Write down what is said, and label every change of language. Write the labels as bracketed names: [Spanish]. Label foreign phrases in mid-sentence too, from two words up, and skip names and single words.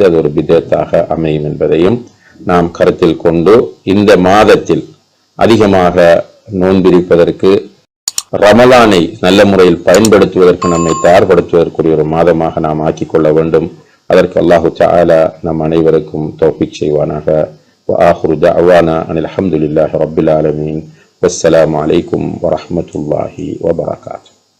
[Tamil] அது ஒரு பிதத்தாக அமையும் என்பதையும் நாம் கருத்தில் கொண்டு இந்த மாதத்தில் அதிகமாக நோன்பிருப்பதற்கு, ரமலானை நல்ல முறையில் பயன்படுத்துவதற்கு, நம்மை தயார்படுத்துவதற்குரிய ஒரு மாதமாக நாம் ஆக்கிக்கொள்ள வேண்டும். அதற்கு [Arabic] الله تعالى [Tamil] நம் அனைவருக்கும் தௌஃபீக் செய்வானாக. [Arabic] وآخر دعوانا أن الحمد لله رب العالمين والسلام عليكم ورحمة الله وبركاته.